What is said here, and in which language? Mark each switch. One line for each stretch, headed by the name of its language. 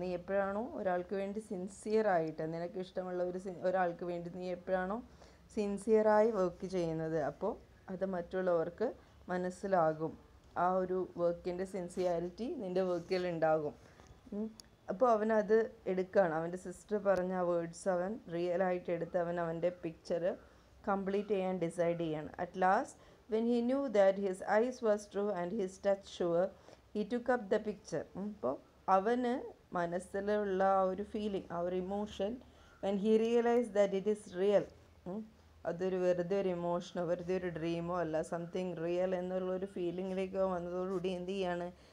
Malayalam: നീ എപ്പോഴാണോ ഒരാൾക്ക് വേണ്ടി സിൻസിയറായിട്ട്, നിനക്ക് ഇഷ്ടമുള്ള ഒരാൾക്ക് വേണ്ടി നീ എപ്പോഴാണോ സിൻസിയറായി വർക്ക് ചെയ്യുന്നത്, അപ്പോൾ അത് മറ്റുള്ളവർക്ക് മനസ്സിലാകും. ആ ഒരു വർക്കിൻ്റെ സിൻസിയാരിറ്റി നിൻ്റെ വർക്കിൽ ഉണ്ടാകും. അപ്പോൾ അവനത് എടുക്കുകയാണ്. അവൻ്റെ സിസ്റ്റർ പറഞ്ഞ ആ വേർഡ്സ് അവൻ റിയലായിട്ട് എടുത്ത് അവൻ്റെ പിക്ചർ കംപ്ലീറ്റ് ചെയ്യാൻ ഡിസൈഡ് ചെയ്യാണ്.
English: At last when he knew that his eyes was true and his touch sure, he took up the picture.
Malayalam: അപ്പോൾ അവന് മനസ്സിലുള്ള ആ ഒരു ഫീലിംഗ്, ആ ഒരു emotion,
English: when he realized that it is real,
Malayalam: അതൊരു വെറുതെ ഒരു ഇമോഷനോ വെറുതെ ഒരു ഡ്രീമോ അല്ല,
English: something real
Malayalam: എന്നുള്ളൊരു ഫീലിങ്ങിലേക്ക് വന്നതോടുകൂടി എന്ത് ചെയ്യാണ്?